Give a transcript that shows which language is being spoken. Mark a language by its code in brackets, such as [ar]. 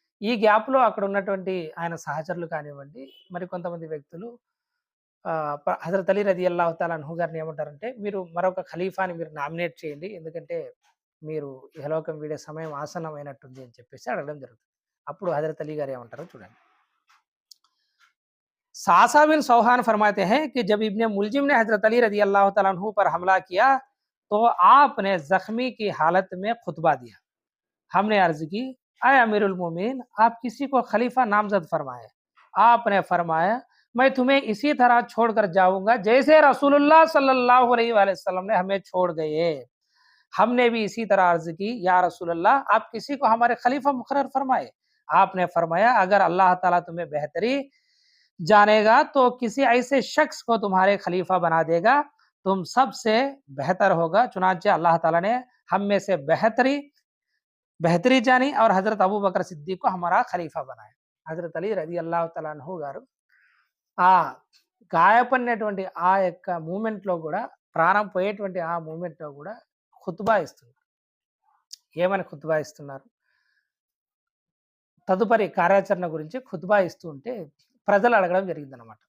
[te] ఈ గ్యాప్‌లో అక్కడ ఉన్నటువంటి ఆయన సహచరులు కానివ్వండి, మరి కొంతమంది వ్యక్తులు హజరత్ అలీ రదియల్లాహు తాలా అన్హు గారిని ఏమంటారంటే, మీరు మరొక ఖలీఫాని మీరు నామినేట్ చేయండి. ఎందుకంటే మీరు ఇహలోకం వీడే సమయం ఆసన్నమైనట్టుంది అని చెప్పేసి అడగడం జరుగుతుంది. అప్పుడు హజరత్ అలీ గారు ఏమంటారో చూడండి. [hi] सासा बिन सौहान फरमाते हैं कि जब इब्ने मुलजिम ने हजरत अली रजी अल्लाह तआला अन्हु पर हमला किया तो आपने जख्मी की हालत में खुतबा दिया। हमने अर्ज की, आए अमीरुल मोमिन, आप किसी को खलीफा नामजद फरमाए। आपने फरमाया, मैं तुम्हें इसी तरह छोड़कर जाऊंगा जैसे रसूलुल्लाह सल्लल्लाहु अलैहि वसल्लम ने हमें छोड़ गए। हमने भी इसी तरह अर्ज की, या रसूलल्लाह, आप किसी को हमारे खलीफा मुकर्रर फरमाए। आपने फरमाया, अगर अल्लाह ताला तुम्हें बेहतरी जानेगा तो किसी ऐसे शख्स को तुम्हारे खलीफा बना देगा, तुम सबसे बेहतर होगा। चुनांचे अल्लाह ताला ने हम में से बेहतरी जानी और हजरत अबू बकर सिद्दीक को हमारा खलीफा बनाया। [te] హజరత్ అలీ రదియల్లాహు తఆలా అన్హు గారు ఆ గాయపడినటువంటి ఆ యొక్క మూమెంట్‌లో కూడా, ప్రాణం పోయేటువంటి ఆ మూమెంట్‌లో కూడా ఖుత్బా ఇస్తున్నారు. ఏమని ఖుత్బా ఇస్తున్నారు? తదుపరి కార్యాచరణ గురించి ఖుత్బా ఇస్తూ ఉంటే ప్రజలు అడగడం జరిగిందనమాట.